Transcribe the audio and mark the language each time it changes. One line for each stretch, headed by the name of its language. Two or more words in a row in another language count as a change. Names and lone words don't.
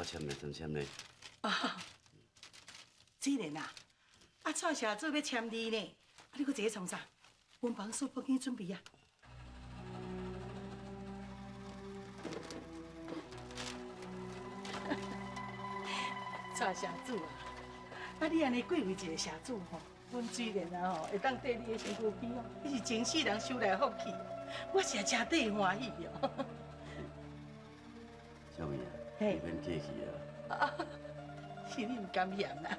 Min Nan Chinese: 啊， 水莲啊，蔡社做要签字呢，你搁坐咧创啥？文房所帮你准备啊。蔡社主啊，你安尼贵为一个社主吼，阮水莲啊吼，会当缀你的身躯边哦，你是前世人修来福气，我是真替欢喜哦。小妹啊，嘿你免客气啊。是你唔甘嫌啦。